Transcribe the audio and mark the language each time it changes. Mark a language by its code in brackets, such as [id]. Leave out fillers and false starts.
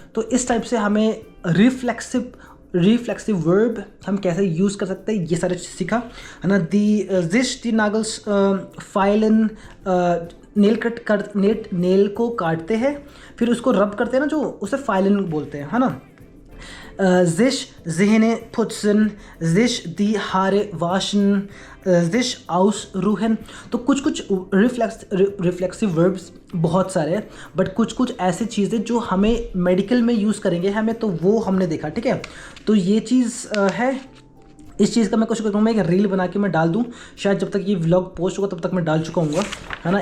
[hi] तो इस टाइप से हमें रिफ्लेक्सिव वर्ब हम कैसे यूज़ कर सकते हैं, ये सारे चीज़ सीखा, है ना? [de] दी नागल्स फाइलन, [hi] नेल को काटते हैं, फिर उसको रब करते हैं ना, जो उसे फाइलन बोलते हैं, है ना? [de] sich Zähne putzen, sich die Haare waschen, sich ausruhen। [hi] तो कुछ रिफ्लेक्सिव वर्ब्स बहुत सारे हैं, बट कुछ ऐसी चीज़ें जो हमें मेडिकल में यूज़ करेंगे हमें, तो वो हमने देखा, ठीक है। तो ये चीज़ है। इस चीज़ का मैं कोशिश करूँगा एक रील बना के मैं डाल दूँ, शायद जब तक ये व्लॉग पोस्ट होगा तब तक मैं डाल चुका हूँ, है ना?